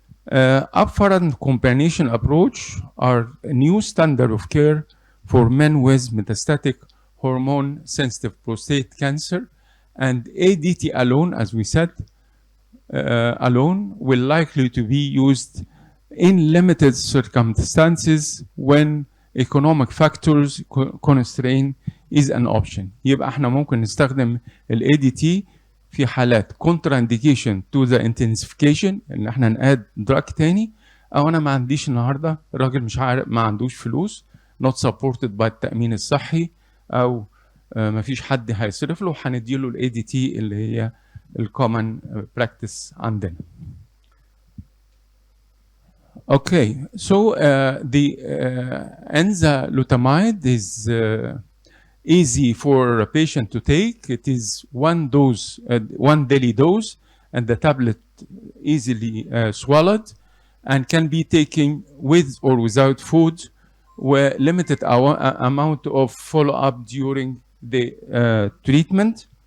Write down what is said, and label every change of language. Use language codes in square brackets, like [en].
[en] Upfront combination approach are a new standard of care for men with metastatic hormone-sensitive prostate cancer, and ADT alone, as we said, alone will likely to be used in limited circumstances when economic factors constraint is an option. [ar] يبقى احنا ممكن نستخدم ال ADT في حالات [en] contra indication to the intensification [ar] ان احنا نقاد دراج تاني، او انا ما عنديش النهارده راجل مش عارف ما عندوش فلوس [en] not supported by [ar] التأمين الصحي، او ما فيش حد هيصرف له، هنديله ال ADT اللي هي الcommon practice عندنا. [en] Okay, so the enzalutamide is easy for a patient to take. It is one dose, one daily dose, and the tablet easily swallowed, and can be taken with or without food, with limited amount of follow-up during the treatment.